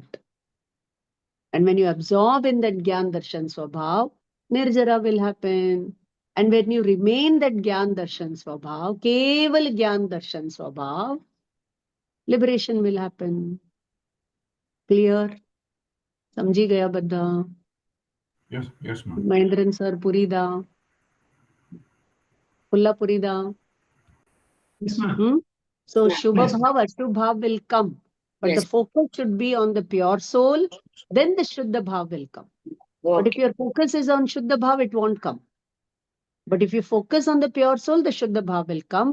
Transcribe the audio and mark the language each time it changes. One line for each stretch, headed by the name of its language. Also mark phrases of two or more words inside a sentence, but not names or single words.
English: And when you absorb in that Gyan Darshan Swabhav, Nirjara will happen. And when you remain that Gyan Darshan Swabhav, Keval Gyan Darshan Swabhav, liberation will happen. Clear?
Gujarati: Samjhi gaya badda? Yes, ma'am.
Tamil: Mahendran sir, Purida. Pulla Purida.
English: Yes, ma'am. So Yeah. Shubha Yes. Bhav, Ashubh Bhav will come. But Yes. the focus should be on the pure soul. Then the Shuddha Bhav will come. But if Okay. your focus is on Shuddha Bhav, it won't come. But if you focus on the pure soul, the Shuddha Bhav will come.